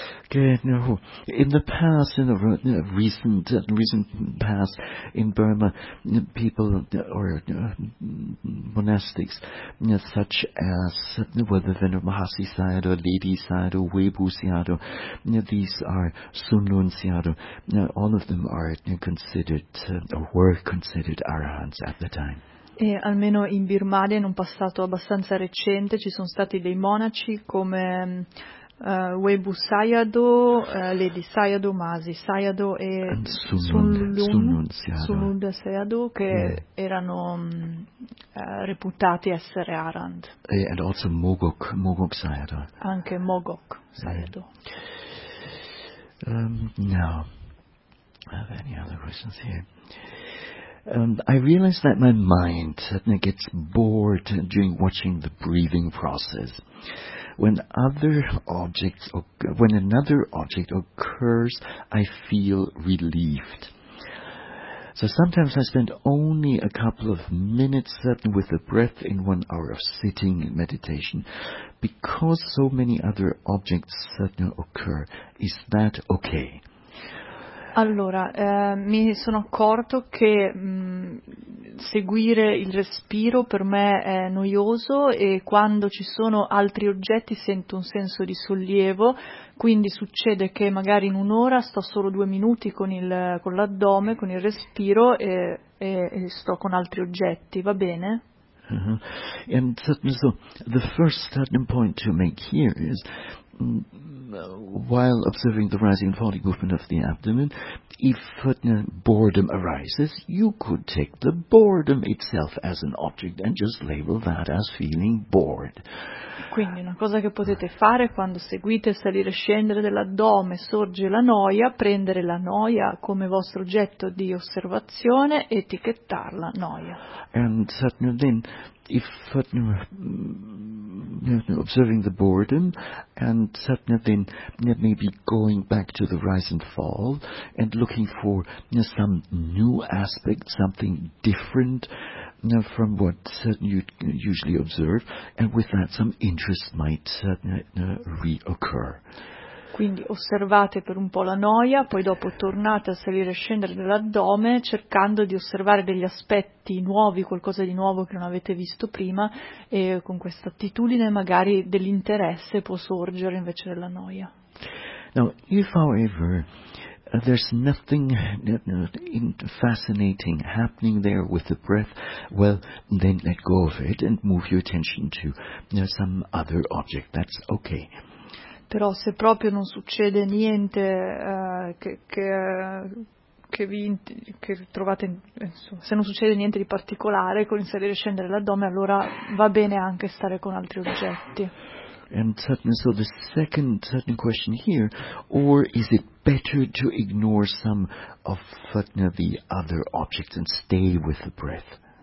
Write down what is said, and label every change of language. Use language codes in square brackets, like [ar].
[en] In the past, in the recent past in Burma, people or monastics such as whether Venerable Hasi Sayadaw, Lady Sayadaw, Webu Sayadaw, these are Sunlun Sayadaw, all of them are considered or were considered arahants at the time. [it] E almeno in Birmania, in un passato abbastanza recente, ci sono stati dei monaci come Webu Sayadaw, Lady Sayadaw, Masi Sayadaw e Sunlun Sayadaw, che erano reputati essere arahant. [en] And also Mogok Sayadaw. [it] Anche Mogok Sayadaw. [en] Now, have any other questions here? I realize that my mind gets bored during watching the breathing process. When another object occurs, I feel relieved. So sometimes I spend only a couple of minutes with the breath in 1 hour of sitting meditation, because so many other objects occur. Is that okay? [it] Allora, mi sono accorto che seguire il respiro per me è noioso e quando ci sono altri oggetti sento un senso di sollievo, quindi succede che magari in un'ora sto solo 2 minuti con l'addome, con il respiro e sto con altri oggetti, va bene? Uh-huh. [en] And so the first starting point to make here is, while observing the rising and falling movement of the abdomen, if boredom arises, you could take the boredom itself as an object and just label that as feeling bored. [it] Quindi una cosa che potete fare quando seguite salire e scendere dell'addome, sorge la noia, prendere la noia come vostro oggetto di osservazione, etichettarla noia. [en] And then, if observing the boredom, and then maybe going back to the rise and fall, and looking for some new aspect, something different from what you usually observe, and with that some interest might reoccur. [it] Quindi osservate per un po' la noia, poi dopo tornate a salire e scendere dell'addome cercando di osservare degli aspetti nuovi, qualcosa di nuovo che non avete visto prima, e con questa attitudine magari dell'interesse può sorgere invece della noia. [en] Now, if however there's nothing fascinating happening there with the breath, well, then let go of it and move your attention to some other object, that's okay. [it] Però se proprio non succede niente se non succede niente di particolare con il salire e scendere l'addome, allora va bene anche stare con altri oggetti. [en] And so the second certain question here, or is it better to ignore some of the other objects and stay with the breath?